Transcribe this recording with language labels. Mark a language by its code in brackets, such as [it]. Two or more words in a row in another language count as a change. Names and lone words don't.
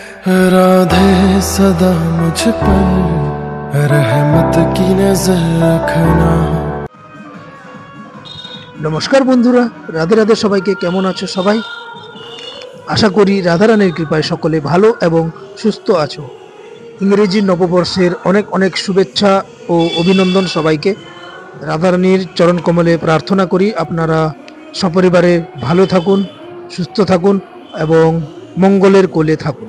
[hi] राधे सदा मुझ पर रहमत की नजर रखना। [bn] নমস্কার বন্ধুরা, রাধে রাধে সবাইকে কেমন আছো সবাই। আশা করি রাধারানীর কৃপায় সকলে ভালো এবং সুস্থ আছো। ইংরেজি নববর্ষের অনেক অনেক শুভেচ্ছা ও অভিনন্দন সবাইকে। রাধারানীর চরণ কমলে প্রার্থনা করি আপনারা সপরিবারে ভালো থাকুন, সুস্থ থাকুন এবং মঙ্গলের কোলে থাকুন।